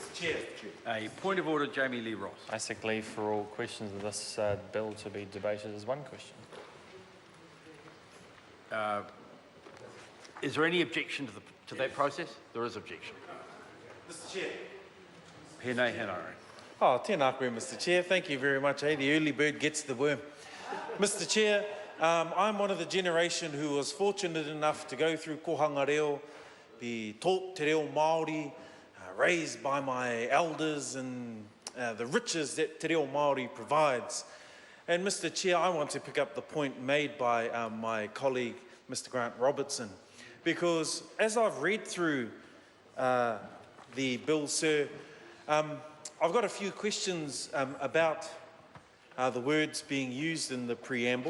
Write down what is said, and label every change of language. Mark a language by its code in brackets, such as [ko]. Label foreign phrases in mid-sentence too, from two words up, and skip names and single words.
[en] Chair. A point of order, Jami-Lee Ross. I seek leave for all questions of this bill to be debated as one question. Is there any objection to that process? There is objection. Mr. Chair. Pēnei Henare. [mi] Oh, tēnā koe, [en] Mr. Chair. Thank you very much. The early bird gets the worm. Mr. Chair, I'm one of the generation who was fortunate enough to go through [mi] kohanga reo, [en] be taught [mi] te reo Māori, [en] raised by my elders and the riches that [mi] te reo Māori [en] provides. And Mr. Chair, I want to pick up the point made by my colleague, Mr. Grant Robertson, because as I've read through the bill, sir, I've got a few questions about the words being used in the preamble.